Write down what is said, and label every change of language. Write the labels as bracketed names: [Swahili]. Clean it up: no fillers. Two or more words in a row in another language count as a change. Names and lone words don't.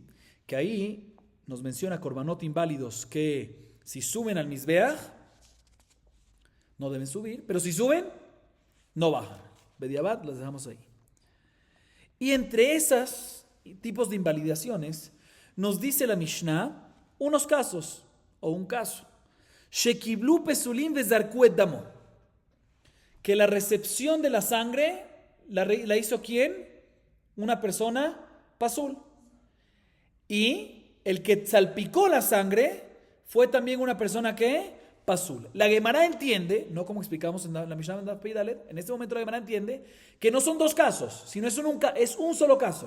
[Spanish] Que ahí nos menciona korbanot inválidos que si suben al Mizbeach no deben subir, pero si suben no bajan. Bediabad las dejamos ahí. Y entre esos tipos de invalidaciones nos dice la Mishnah unos casos o un caso. [Hebrew] שקיבלו פסולים וזרקו את דמו. [Spanish] Que la recepción de la sangre la hizo ¿quién? Una persona pasul. Y el que salpicó la sangre fue también una persona que pasul. La Gemara entiende, no como explicamos en la Mishnah Daf Pei Daled, en este momento la Gemara entiende que no son dos casos, sino es un solo caso.